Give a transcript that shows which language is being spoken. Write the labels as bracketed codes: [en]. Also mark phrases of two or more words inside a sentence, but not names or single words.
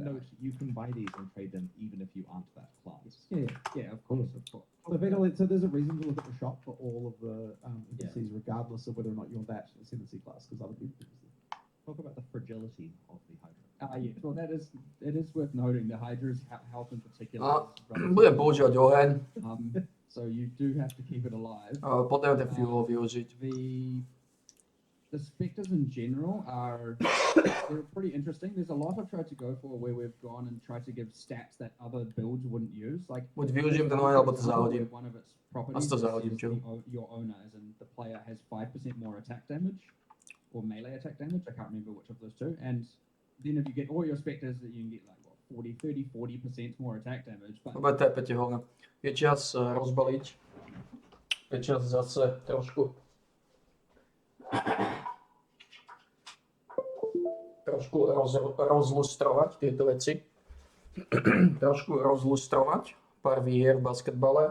[en] No, you can buy these and trade them even if you aren't that class. Yeah, of course. So there's a reason to look at the shop for all of the NPCs, regardless of whether or not you're that Ascendancy class, because other people Talk about the fragility of the Hydra. Yeah, well, it is worth noting the Hydra's health in particular. [sk] Budem používať oheň. [en] So you do have to keep it alive. [sk] Potom ten fuel využiť. [en] The spectres in general they're pretty interesting. There's a lot I've tried to go for where we've gone and tried to give stats that other builds wouldn't use. Like, [sk] Buď využijem ten oheň, alebo to zahodím. [en] One of its properties to [sk] zahodím, čo? [en] your owner, as in the player has 5% more attack damage, or melee attack damage. I can't remember which of those two. And then if you get all your spectres, you can get like what, 40% more attack damage. But [sk] Dobre, tepe ti ho. Je čas rozbaliť. Je čas zase trošku rozlustrovať tieto veci. Trošku rozlustrovať pár výher v basketbale.